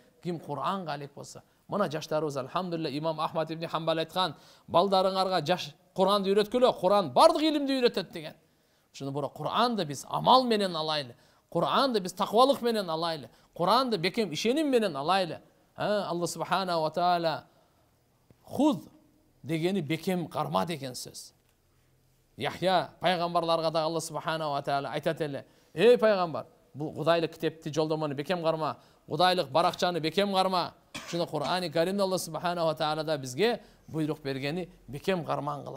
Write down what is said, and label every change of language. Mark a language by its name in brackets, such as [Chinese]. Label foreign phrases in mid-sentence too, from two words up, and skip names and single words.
[Kyrgyz] Ким Кур'анга алек болсо. Мына жаштарыбыз алхамдулилlah имам Ахмад ибн Хамбал айткан, балдарыңарга жаш Кур'анды үйрөткүлө, Кур'ан бардык илимди үйрөтөт деген. Ошондо бура Кур'анды биз амал менен алайлы. Кур'анды биз таквалык менен алайлы. Кур'анды бекем ишеним менен алайлы. [Arabic] الله سبحانه وتعالى [Kyrgyz] худ дегени бекем карма деген сөз. Яхья пайгамбарларга да [Arabic] الله سبحانه وتعالى [Kyrgyz] айтат эле: "Эй пайгамбар, бул Кудайлык китепти жолдомону бекем карма, Кудайлык баракчаны бекем карма." Ошондо Кур'ан-ы Каримде [Arabic] الله سبحانه وتعالى [Kyrgyz] да бизге буйрук бергени бекем кармангыла.